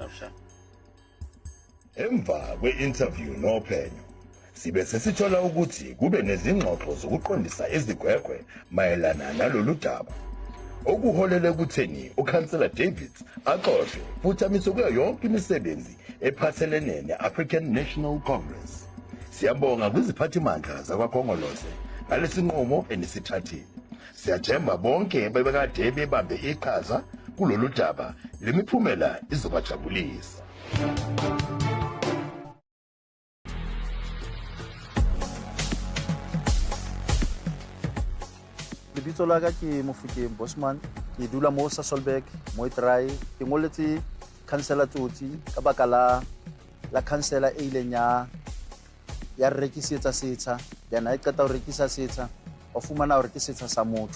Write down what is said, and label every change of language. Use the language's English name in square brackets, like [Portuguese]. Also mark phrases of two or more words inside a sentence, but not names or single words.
[Zulu] Emva kwe-interview noPhenyo sibe sesithola ukuthi kube nezingxoxo zokuqondisa izigwegwe mayelana nalolu daba okuholele ekutheni uKhansela David axoxe futhi amise kuyo yonke imisebenzi ephathelene ne-African National Congress. Siyabonga kwiziphathimandla zakwaKhongolose ngalesinqumo enisithathile. Siyathemba bonke bebekade bebambe iqhaza kulolu daba lemiphumela izobajabulisa. [Southern Sotho] Lebitso la ka ke Mofokeng Bosman, ke dula mo Sasolburg, mo Try. Ke ngoletse councillor Tsotsi ka baka la councillor e ileng ya rekisetsa setsha, then ha e qeta ho rekisa setsha o fumana hore ke setsha sa motho.